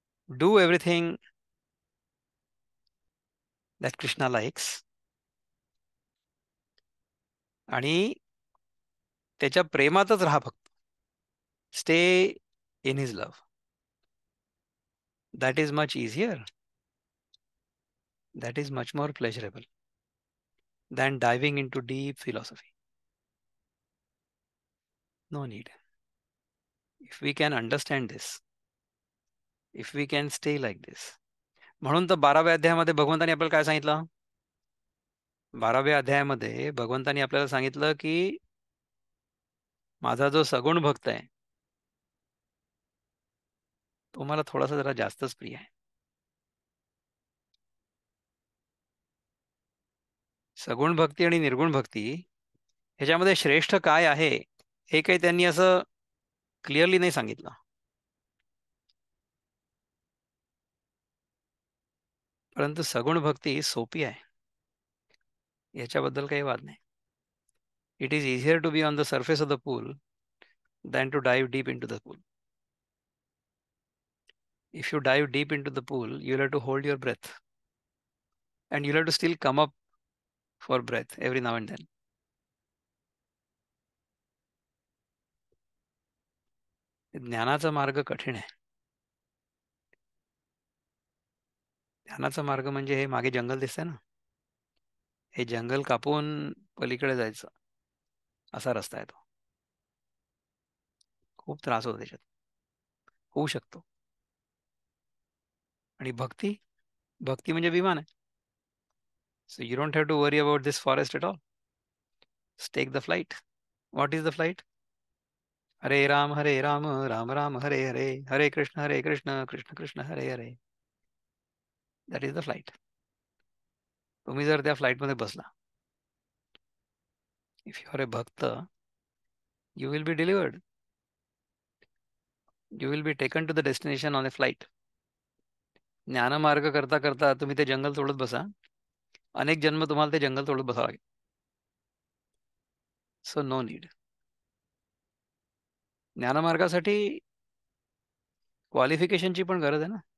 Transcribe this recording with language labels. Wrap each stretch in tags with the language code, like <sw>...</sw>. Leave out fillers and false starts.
<en>do everything that Krishna likes</en> <mr>आणि त्याच्या प्रेमातच राहा फक्त.</mr> <en>Stay in his love. That is much easier. That is much more pleasurable than diving into deep philosophy. No need. If we can understand this, if we can stay like this.</en> <mr>म्हणून तर 12व्या अध्यायामध्ये भगवंतानी आपल्याला काय सांगितलं? 12व्या अध्यायामध्ये भगवंतानी आपल्याला सांगितलं की माझा जो सगुण भक्त आहे तो मला थोडासा जरा जास्तच प्रिय आहे. सगुण भक्ती आणि निर्गुण भक्ती ह्याच्यामध्ये श्रेष्ठ काय आहे हे काही त्यांनी असं क्लिअरली नाही सांगितलं. परंतु सगुण भक्ती सोपी आहे याच्याबद्दल काही वाद नाही.</mr> <en>It is easier to be on the surface of the pool than to dive deep into the pool. If you dive deep into the pool, you'll have to hold your breath and you'll have to still come up for breath every now and then.</en> <mr>ज्ञानाचा मार्ग कठीण आहे. ज्ञानाचा मार्ग म्हणजे हे मागे जंगल दिसतंय ना, हे जंगल कापून पलीकडे जायचं असा रस्ता आहे तो. खूप त्रास होतो त्याच्यात, होऊ शकतो. आणि भक्ती, भक्ती म्हणजे विमान आहे.</mr> <en>So you don't have to worry about this forest at all. Take the flight. What is the flight? Hare Ram Ram Ram Hare Hare, Hare Krishna Krishna Krishna Hare Hare. That is the flight.</en> <mr>तुम्ही जर त्या फ्लाईटमध्ये बसला,</mr> <en>If you are a bhakta, you will be delivered. You will be taken to the destination on a flight.</en> <mr>ज्ञानमार्ग करता करता तुम्ही ते जंगल तोडत बसा, अनेक जन्म तुम्हाला ते जंगल तोडत बसावं लागेल.</mr> <en>So no need.</en> <mr>ज्ञानमार्गासाठी क्वालिफिकेशनची पण गरज आहे ना.</mr>